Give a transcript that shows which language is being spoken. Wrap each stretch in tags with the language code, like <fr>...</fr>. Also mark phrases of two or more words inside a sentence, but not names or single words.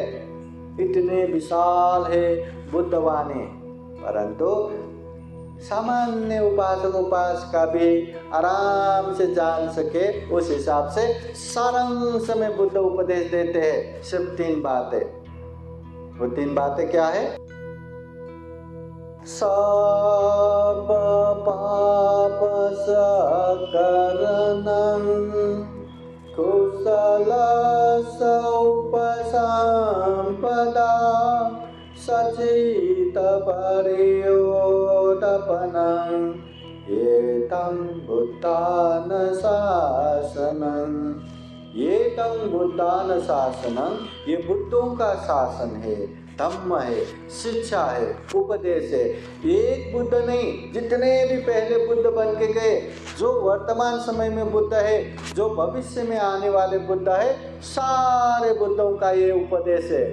<hi>इतने विशाल है बुद्धवाणी, परंतु सामान्य उपासक उपासिका भी आराम से जान सके उस हिसाब से सारांश में बुद्ध उपदेश देते हैं। सिर्फ 3 बातें। वो 3 बातें क्या है?</hi> <pi>सब पाप सकरणं कुशल उपसंपदा सचित परियोदपनं एतं बुद्धान शासनं। एतं बुद्धान शासनं,</pi> <hi>ये बुद्धों का शासन है, धम्म है, शिक्षा है, उपदेश है। एक बुद्ध नहीं, जितने भी पहले बुद्ध बन के गए, जो वर्तमान समय में बुद्ध है, जो भविष्य में आने वाले बुद्ध है, सारे बुद्धों का ये उपदेश है।</hi>